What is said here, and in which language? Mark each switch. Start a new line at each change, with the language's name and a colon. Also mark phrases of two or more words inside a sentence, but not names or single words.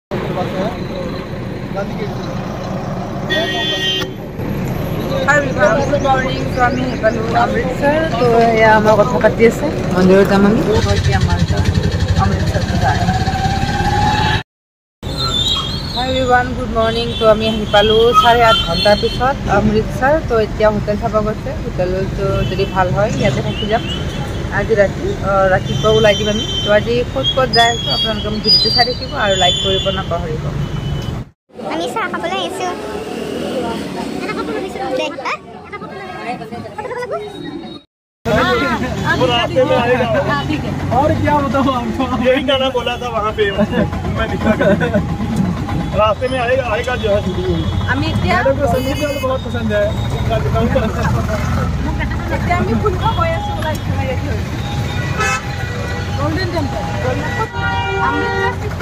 English: Good morning to
Assamese: আমি হেপালো অমৃতসৰ তো এয়া আমাৰ কথা পাতি আছে মন্দিৰত যাম আমি এতিয়া আমাৰ অমৃতসৰ যায়
English: Hi everyone, good morning.
Assamese: তো আমি আহি পালো 8.5 ঘণ্টাৰ পিছত অমৃতসৰ তো এতিয়া হোটেল চাব গৈছে হোটেলটো যদি ভাল হয় ইয়াতে থাকি যাম আজি ৰাতিপুৱা ওলাই দিম আমি তো আজি ক'ত যাই আছো আপোনালোকে মোক ভিডিঅ'টো চাই থাকিব আৰু লাইক কৰিব নাপাহৰিব আমি চাহ খাবলৈ আহিছো এটা কাপোৰ লৈছো দে
Hindi: रास्ते में आएगा और क्या बताऊं आपको यही गाना बोला था वहाँ पे मैं लिखा रास्ते में आएगा जो है
Assamese: আমি
Hindi: को संगीत बहुत पसंद है
Assamese: আমি ফুলক গৈ আছো লাইক গোল্ডেন টেম্পল অমৃতসৰ সিটি